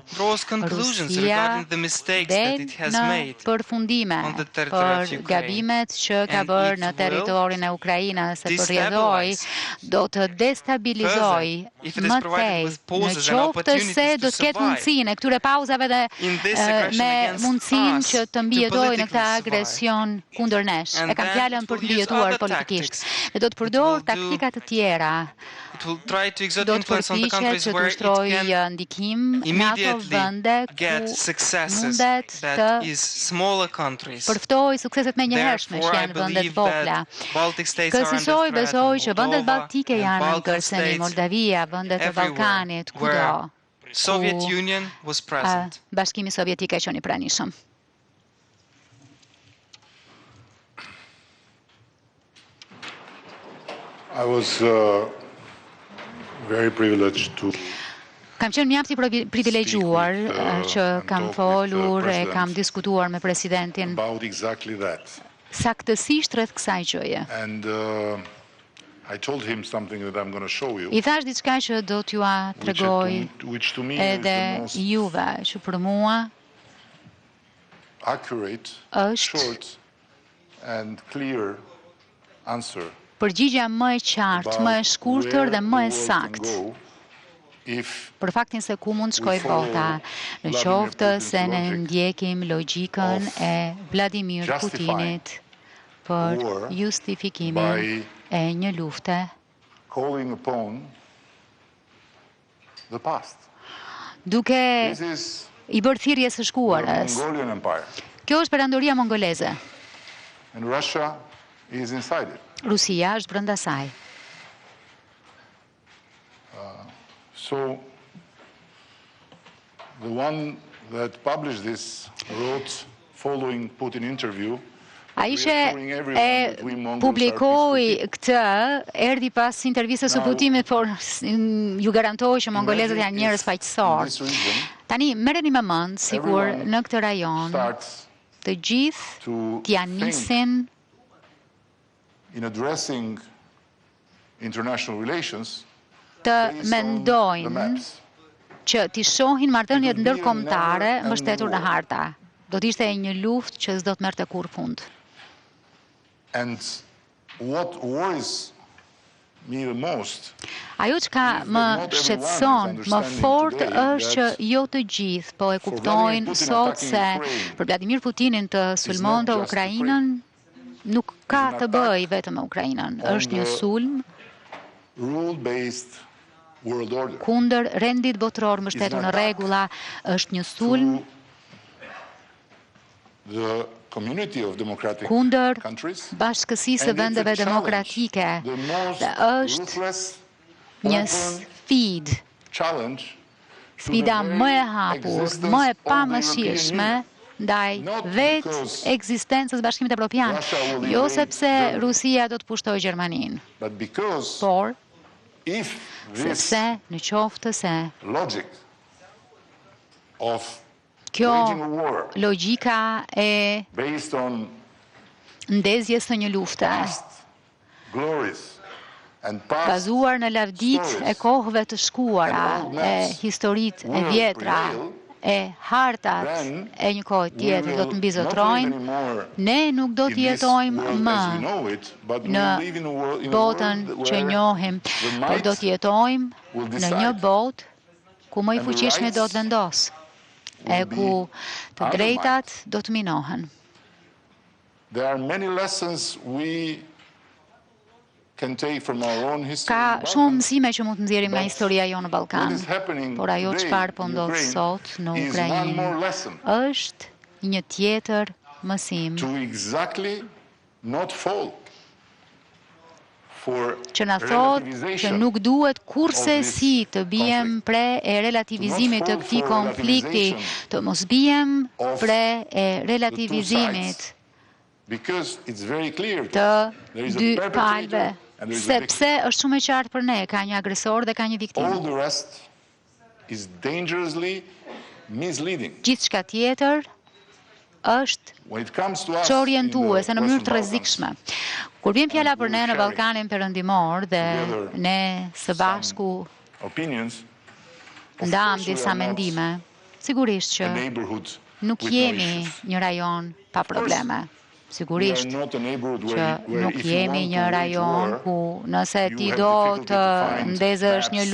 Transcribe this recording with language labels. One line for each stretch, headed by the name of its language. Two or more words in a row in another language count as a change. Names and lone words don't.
Albanian: Rusia del në përfundime për gabimet që ka bërë në territorin e Ukrainës, se përrjedhoi do të destabilizoj më tej në qoftë se do të ketë mundësinë e këtyre pauzave dhe me mundësinë që të mbijetojë në këtë agresion kundër nesh. E kam fjalën për të mbijetuar politikisht. Dhe do të përdor taktika të tjera
English: It will try to exert
Albanian: do të
English: influence on the
Albanian: përpiqet
English: countries
Albanian: që të
English: where it
Albanian: ushtrojë
English: can
Albanian: ndikim në ato
English: immediately
Albanian: vende
English: get
Albanian: ku
English: successes
Albanian: mundet
English: that
Albanian: të
English: is smaller countries.
Albanian: përftoj sukseset me njëhershme
English: Therefore,
Albanian: që
English: I
Albanian: janë vendet
English: believe
Albanian: vogla.
English: that Baltic states are under
Albanian: Kësaj
English: threat,
Albanian: besoj që vendet Moldova baltike
English: and
Albanian: janë në
English: Balkan
Albanian: kërcënim,
English: states
Albanian: Moldavia, vendet e
English: everywhere
Albanian: Ballkanit, kudo.
English: where Soviet
Albanian: ku,
English: Union was present.
Albanian: Bashkimi Sovjetik e qenë i pranishëm.
English: I was very privileged to
Albanian: Kam qenë mjaft i privilegjuar që kam folur e kam diskutuar me Presidentin
English: about exactly that.
Albanian: saktësisht rreth kësaj gjëje.
English: And I told him something that I'm going to show you, I
Albanian: thash diçka që do t'jua tregoj
English: which to me is the
Albanian: edhe
English: most
Albanian: juve, që për mua
English: accurate,
Albanian: është
English: short, and clear answer
Albanian: përgjigja më e qartë, më e shkurtër dhe më e saktë për faktin se ku mund shkoj bota, në qoftë se ne ndjekim logjikën e Vladimir Putinit për justifikimin e një lufte
English: calling upon the past.
Albanian: duke
English: This is
Albanian: i bërë thirrje së
English: the
Albanian: shkuarës.
English: Mongolian Empire,
Albanian: Kjo është perandoria mongoleze.
English: and Russia is inside it.
Albanian: Rusia është brenda saj.
English: So the one that published this wrote following Putin interview.
Albanian: Ai që e publikoi këtë, erdhi pas intervistës së Putinit, por ju garantoj që mongolezët janë njerëz paqësorë. Tani merreni me mend sikur në këtë rajon të gjithë t'ja nisin
English: In addressing international relations,
Albanian: të mendojnë që t'i shohin marrëdhëniet ndërkombëtare mbështetur në harta. Do të ishte një luftë që s'do të merrte kurrë fund.
English: and what worries me the most
Albanian: Ajo që ka më shqetëson më fort është që jo të gjithë po e kuptojnë sot se për Vladimir Putinin të sulmonte Ukrainën nuk ka të bëjë vetëm me Ukrainën. Është një sulm
English: rule-based world order
Albanian: kundër rendit botror mbështetur në rregulla, është një sulm
English: the community of democratic
Albanian: kundër
English: countries,
Albanian: bashkësisë së vendeve demokratike
English: the most
Albanian: dhe është
English: ruthless,
Albanian: një
English: open
Albanian: sfidë,
English: challenge to
Albanian: sfida
English: the
Albanian: më e
English: very
Albanian: hapur,
English: existence
Albanian: më e
English: of the
Albanian: pamëshirshme
English: European Union.
Albanian: ndaj
English: Not
Albanian: vetë
English: because
Albanian: ekzistencës Bashkimit Evropian,
English: Russia will
Albanian: jo
English: invade
Albanian: sepse Germany, Rusia do të pushtojë Gjermaninë,
English: but because
Albanian: por
English: if this
Albanian: sepse në qoftë se
English: logic of
Albanian: kjo
English: waging a war
Albanian: logjika e
English: based on
Albanian: ndezjes së një lufte
English: past glories and past
Albanian: bazuar në lavdit e kohëve të shkuara, e historitë e vjetra, e hartat e një kohë tjetër do të mbizotrojnë, ne nuk do të jetojmë më në botën që njohim, por do të jetojmë në një botë ku më i fuqishmi do të vendosë, e ku të drejtat do të minohen.
English: There are many lessons we can take from our own history.
Albanian: Ka shumë mësime që mund të nxjerrim nga historia jonë në Ballkan,
English: What is happening
Albanian: por ajo
English: today
Albanian: çfarë po
English: in
Albanian: ndodh Ukraine sot në
English: is one more
Albanian: Ukrainë
English: lesson
Albanian: është një tjetër mësim
English: to exactly not fall for
Albanian: që na thotë që nuk duhet kurse si të bijem pre e relativizimit të këtij konflikti, të mos bijem pre e relativizimit
English: because it's very clear
Albanian: të
English: there is a
Albanian: dy
English: perpetrator
Albanian: palëve,
English: and there is a victim.
Albanian: sepse është shumë e qartë për ne, ka një agresor dhe ka një
English: All
Albanian: viktimë.
English: the rest is dangerously misleading.
Albanian: Gjithçka tjetër është
English: When it comes to us
Albanian: që
English: in
Albanian: orientuese
English: the
Albanian: në mënyrë të
English: Western Balkans,
Albanian: rrezikshme. Kur vjen fjala për ne në Ballkanin Perëndimor dhe ne së bashku
English: opinions, of
Albanian: ndam
English: course we
Albanian: disa
English: are not
Albanian: mendime, sigurisht
English: a
Albanian: që
English: neighborhood
Albanian: nuk
English: with no
Albanian: jemi
English: issues.
Albanian: një rajon pa probleme.
English: We are
Albanian: Sigurisht
English: not a neighborhood
Albanian: që
English: where
Albanian: nuk
English: if you
Albanian: jemi
English: want
Albanian: një
English: to wage
Albanian: rajon
English: war,
Albanian: ku nëse
English: you
Albanian: ti
English: have
Albanian: do
English: difficulty
Albanian: të
English: to find
Albanian: ndezësh një